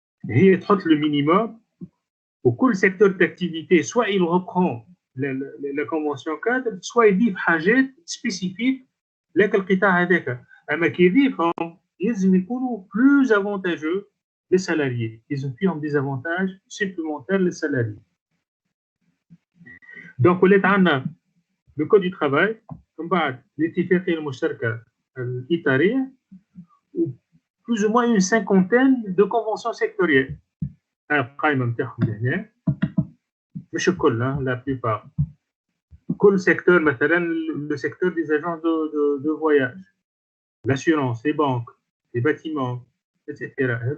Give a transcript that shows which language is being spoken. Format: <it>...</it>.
<ar>هي تحط</ar> <fr>le minimum</fr> <ar>وكل</ar> <fr>secteur d'activité, soit il reprend la convention cadre, soit il</fr> <ar>يضيف حاجات</ar> <fr>spécifiques</fr> <ar>لك القطاع هذاك. أما كي يضيفهم يلزم يكونوا</ar> <fr>plus avantageux les salariés. Ils ont des avantages supplémentaires les salariés. Donc on est dans le code du travail, comme</fr> <ar>بعد</ar> <fr>l'</fr> <ar>اتفاقية المشتركة الإطارية</ar> <fr>ou plus ou moins une cinquantaine de conventions sectorielles.</fr> <ar>القائمة نتاعهم هنا مش الكل،</ar> <fr>la plupart.</fr> <ar>كل</ar> <fr>secteur</fr> <ar>مثلا</ar> <fr>le secteur des agents de voyage, l'assurance, les banques, les bâtiments, etc.</fr>